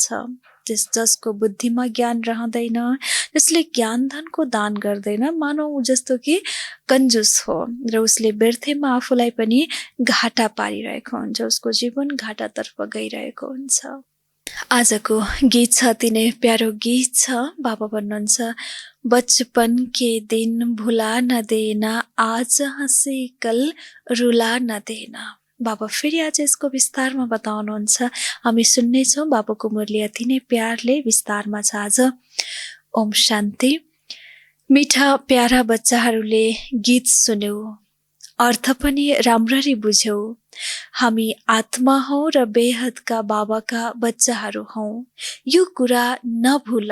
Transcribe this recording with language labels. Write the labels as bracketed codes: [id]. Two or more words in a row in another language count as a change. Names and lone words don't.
[ne] जसको बुद्धिमा ज्ञान रहँदैन, जसले ज्ञान धनको दान गर्दैन, मानौ जस्तो कि कन्जुस हो र उसले व्यर्थैमा आफूलाई पनि घाटा पारिरहेको हुन्छ, उसको जीवन घाटातर्फ गइरहेको हुन्छ। आजको गीत छ अति नै प्यारो गीत छ। बाबा भन्नुहुन्छ, [hi] बचपन के दिन भुला न देना, आज हँसी कल रुला न देना। [ne] बाबा फेरि आज यसको विस्तारमा बताउनुहुन्छ, हामी सुन्नेछौँ। बाबाको मुरली अति नै प्यारले विस्तारमा छ आज। ओम शान्ति। मिठा प्यारा बच्चाहरूले गीत सुन्यौ, अर्थ पनि राम्ररी बुझ्यौ। हामी आत्मा हौ र बेहदका बाबाका बच्चाहरू हौ, यो कुरा नभुल।